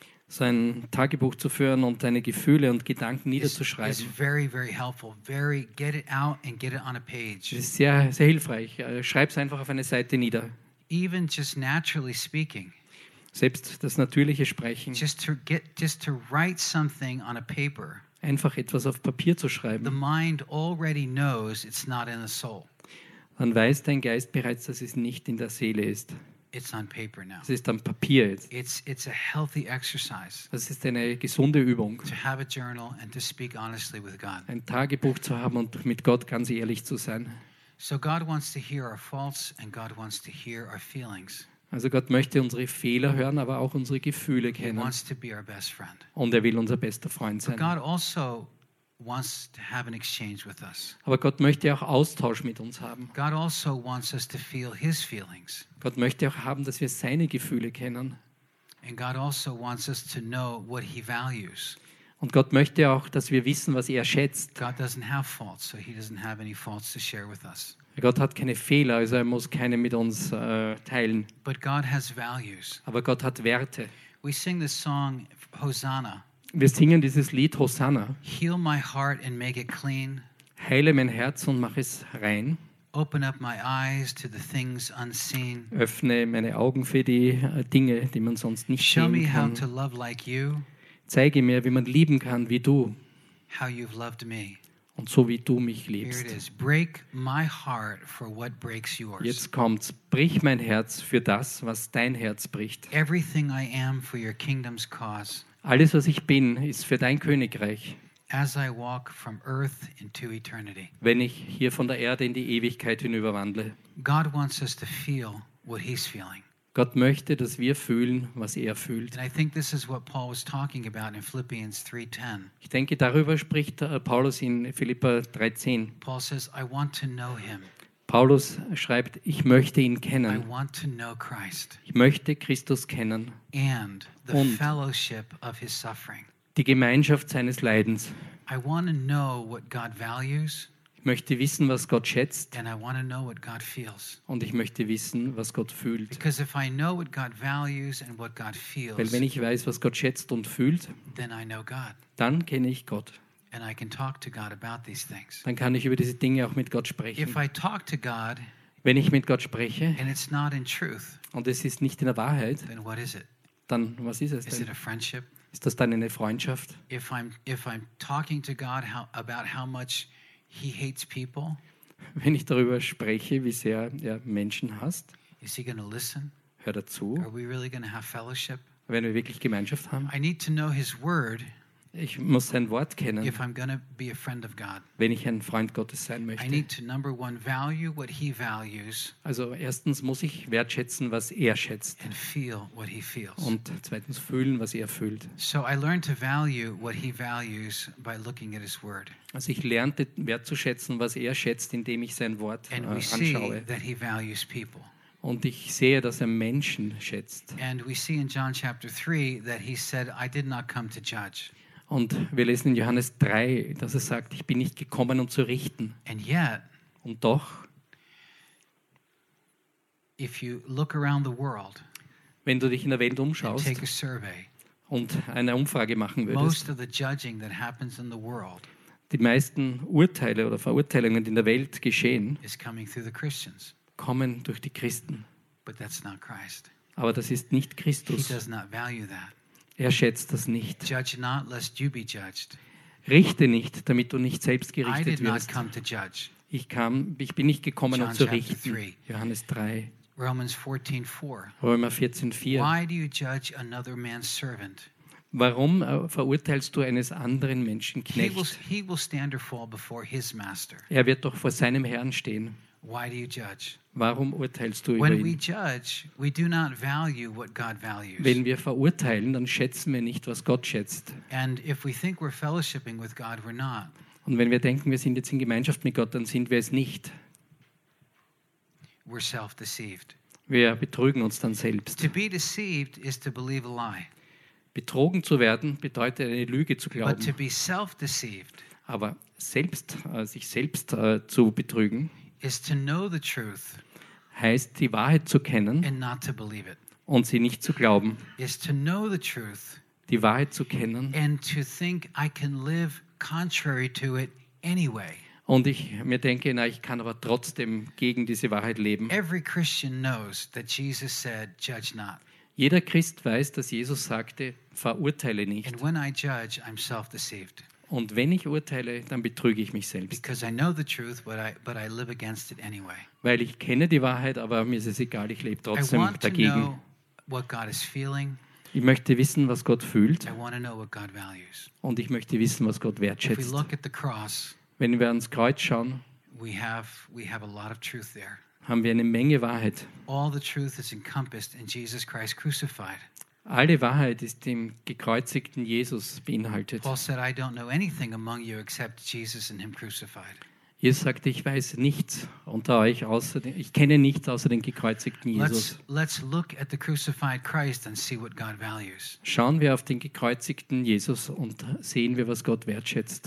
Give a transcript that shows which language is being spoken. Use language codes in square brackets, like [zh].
[de] So ein Tagebuch zu führen und deine Gefühle und Gedanken niederzuschreiben. [en] It's very, very helpful. Very, get it out and get it on a page. [de] Ist sehr, sehr hilfreich. Schreib es einfach auf eine Seite nieder. [en] Even just naturally speaking. [de] Selbst das natürliche Sprechen. [en] Just to write something on a paper. [de] Einfach etwas auf Papier zu schreiben. [en] The mind already knows it's not in the soul. [de] Dann weiß dein Geist bereits, dass es nicht in der Seele ist. [en] It's on paper now. [de] Es ist am Papier jetzt. [en] It's a healthy exercise. [de] Das ist eine gesunde Übung. [en] To have a journal and to speak honestly with God. [de] Ein Tagebuch zu haben und mit Gott ganz ehrlich zu sein. [en] So God wants to hear our faults and God wants to hear our feelings. [de] Also Gott möchte unsere Fehler hören, aber auch unsere Gefühle kennen. [en] He wants to be our best friend. [de] Und er will unser bester Freund sein. [en] But God also wants to have an exchange with us. [de] Aber Gott möchte auch Austausch mit uns haben. [en] God also wants us to feel his feelings. [de] Gott möchte auch haben, dass wir seine Gefühle kennen. [en] And God also wants us to know what he values. [de] Und Gott möchte auch, dass wir wissen, was er schätzt. [en] God doesn't have faults, so he doesn't have any faults to share with us. [de] Gott hat keine Fehler, also er muss keine mit uns teilen. [en] But God has values. [de] Aber Gott hat Werte. [en] We sing the song Hosanna. [de] Wir singen dieses Lied Hosanna. [en] Heal my heart and make it clean. [de] Heile mein Herz und mach es rein. [en] Open up my eyes to the things unseen. [de] Öffne meine Augen für die Dinge, die man sonst nicht [en] show [de] sehen [en] me [de] kann. [en] How to love like you. [de] Zeige mir, wie man lieben kann wie du. [en] How you've loved me. [de] Und so wie du mich liebst. [en] Here it is. Break my heart for what breaks yours. [de] Jetzt kommt's. Brich mein Herz für das, was dein Herz bricht. [en] Everything I am for your kingdom's cause. [de] Alles, was ich bin, ist für dein Königreich. [en] As I walk from earth into eternity. [de] Wenn ich hier von der Erde in die Ewigkeit hinüberwandle. [en] God wants us to feel what he's feeling. [de] Gott möchte, dass wir fühlen, was er fühlt. [en] And I think this is what Paul was talking about in Philippians 3:10. [de] Ich denke, darüber spricht Paulus in Philipper 3:10. [en] Paul says, I want to know him. [de] Paulus schreibt, ich möchte ihn kennen. [en] I want to know Christ. [de] Ich möchte Christus kennen. [en] And the [de] und [en] fellowship of his suffering. [de] Die Gemeinschaft seines Leidens. [en] I want to know what God values. [de] Ich möchte wissen, was Gott schätzt. [en] And I want to know what God feels. [de] Und ich möchte wissen, was Gott fühlt. [en] Because if I know what God values and what God feels, [de] weil wenn ich weiß, was Gott schätzt und fühlt, [en] then I know God. [de] Dann kenne ich Gott. [en] And I can talk to God about these things. [de] Dann kann ich über diese Dinge auch mit Gott sprechen. [en] If I talk to God, [de] wenn ich mit Gott spreche, [en] and it's not in truth, [de] und es ist nicht in der Wahrheit, [en] then what is it? [de] Dann was ist es denn? [en] Is it a friendship? [de] Ist das dann eine Freundschaft? [en] If I'm talking to God about how much he hates people, [de] wenn ich darüber spreche, wie sehr er Menschen hasst, [en] is he gonna listen? [de] Hör dazu. [en] Are we really gonna have fellowship? [de] Wenn wir wirklich Gemeinschaft haben? [en] I need to know his word. [de] Ich muss sein Wort kennen. [en] If I'm gonna be a friend of God, [de] wenn ich ein Freund Gottes sein möchte. [en] I need to number one value what he values. [de] Also erstens muss ich wertschätzen, was er schätzt. [en] And feel what he feels. [de] Und zweitens fühlen, was er fühlt. [en] So I learned to value what he values by looking at his word. [de] Also ich lernte wertzuschätzen, was er schätzt, indem ich sein Wort anschaue. [en] And we see that he values people. [de] Und ich sehe, dass er Menschen schätzt. [en] And we see in John chapter 3 that he said, I did not come to judge. [de] Und wir lesen in Johannes 3, dass er sagt, ich bin nicht gekommen, um zu richten. [en] And yet, [de] und doch, [en] if you look around the world, [de] wenn du dich in der Welt umschaust [en] and take a survey, [de] und eine Umfrage machen würdest, [en] most of the judging that happens in the world, [de] die meisten Urteile oder Verurteilungen, die in der Welt geschehen, [en] is coming through the Christians. [de] Kommen durch die Christen. [en] But that's not Christ. [de] Aber das ist nicht Christus. [en] He does not value that. [de] Er schätzt das nicht. [en] Judge not, lest you be judged. [de] Richte nicht, damit du nicht selbst gerichtet wirst. [en] I did not come to judge. [de] Ich bin nicht gekommen, um zu richten. [en] John chapter 3. [de] Johannes 3. [en] Romans 14:4. [de] Römer 14:4. [en] Why do you judge another man's servant? [de] Warum verurteilst du eines anderen Menschen Knecht? [en] He will stand or fall before his master. [de] Er wird doch vor seinem Herrn stehen. [en] Why do you judge? [de] Warum urteilst du [en] when [de] über ihn? [en] We judge, we do not value what God values. [de] Wenn wir verurteilen, dann schätzen wir nicht, was Gott schätzt. [en] And if we think we're fellowshipping with God, we're not. [de] Und wenn wir denken, wir sind jetzt in Gemeinschaft mit Gott, dann sind wir es nicht. [en] We're self-deceived. [de] Wir betrügen uns dann selbst. [en] To be deceived is to believe a lie. [de] Betrogen zu werden bedeutet, eine Lüge zu glauben. [en] But to be self-deceived, [de] aber selbst, sich selbst zu betrügen, [en] is to know the truth, [de] heißt, die Wahrheit zu kennen [en] and not to believe it, [de] und sie nicht zu glauben. [en] Is to know the truth, [de] die Wahrheit zu kennen [en] and to think I can live contrary to it anyway. [de] Und ich mir denke, na, ich kann aber trotzdem gegen diese Wahrheit leben. [en] Every Christian knows that Jesus said, judge not. [de] Jeder Christ weiß, dass Jesus sagte, verurteile nicht. [en] And when I judge, I'm self-deceived. [de] Und wenn ich urteile, dann betrüge ich mich selbst. [en] Because I know the truth, but I live against it anyway. [de] Weil ich kenne die Wahrheit, aber mir ist es egal, ich lebe trotzdem dagegen. [en] I want to know what God is feeling. [de] Ich möchte wissen, was Gott fühlt. [en] I want to know what God values. [de] Und ich möchte wissen, was Gott wertschätzt. [en] If we look at the cross, [de] wenn wir ans Kreuz schauen, [en] we have a lot of truth there. [de] Haben wir eine Menge Wahrheit. [en] All the truth is encompassed in Jesus Christ crucified. [de] Alle Wahrheit ist im gekreuzigten Jesus beinhaltet. [en] Paul said, I don't know anything among you except Jesus and him crucified. [de] Jesus sagte, ich weiß nichts unter euch außer den, ich kenne nichts außer den gekreuzigten Jesus. [en] Let's look at the crucified Christ and see what God values. [de] Schauen wir auf den gekreuzigten Jesus und sehen wir, was Gott wertschätzt.